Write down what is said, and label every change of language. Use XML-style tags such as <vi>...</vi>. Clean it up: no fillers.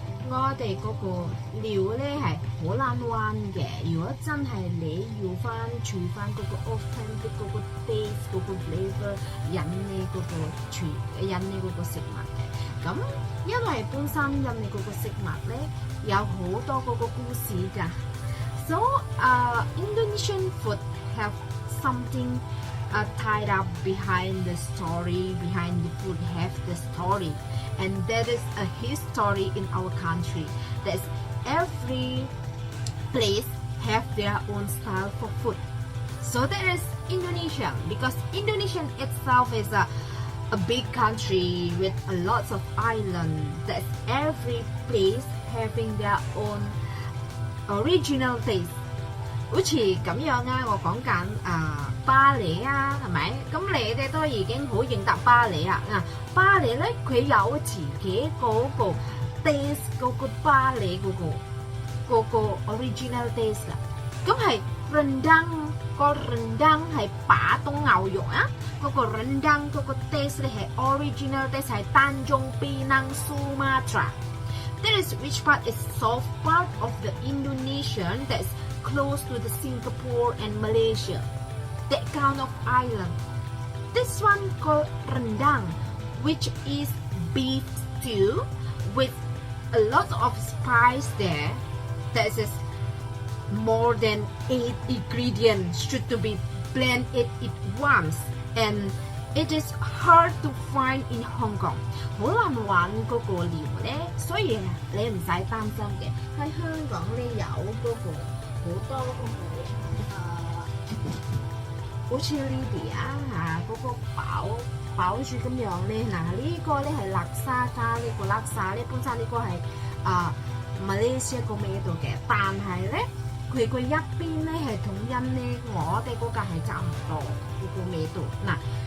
<yue>我哋嗰個料咧係好難揾嘅。如果真係你要翻煮翻嗰個 authentic 嗰個 taste 嗰個 flavour 引你嗰個引你嗰個食物嘅，咁因為本身引你嗰個食物咧有好多嗰個故事㗎。</yue> <en>So Indonesian food have something tied up behind the story, behind the food have the story, and that is a history in our country. That's every place have their own style for food. So there is Indonesia, because Indonesia itself is a big country with a lots of islands. That's every place having their own original taste.</en> <yue>好似咁樣啊，我講緊巴黎啊，係咪？咁你哋都已經好認得巴黎啊！巴黎咧佢有自己嗰個 taste， 嗰個巴黎嗰個 original taste 啦。咁係 rendang， 個 rendang 係把東牛肉啊，嗰個 rendang 嗰個 taste 咧係 original taste 係Tanjung Pinang Sumatra.</yue> <en>That is which part is south part of the Indonesian that's close to the Singapore and Malaysia, that kind of island. This one called rendang, which is beef stew with a lot of spice there. That is more than 8 ingredients should to be blended at once, and it is hard to find in Hong Kong.</en> <yue>好難揾嗰個料咧，所以你唔使擔心嘅。喺香港咧有嗰個好多嗰個好似呢啲嗰個飽住咁樣咧。呢個咧係辣沙加呢個辣沙咧，本身呢個係馬來西亞個味道嘅，但係咧佢個一邊咧係同因咧我哋嗰個係差唔多嗰個味道。</yue>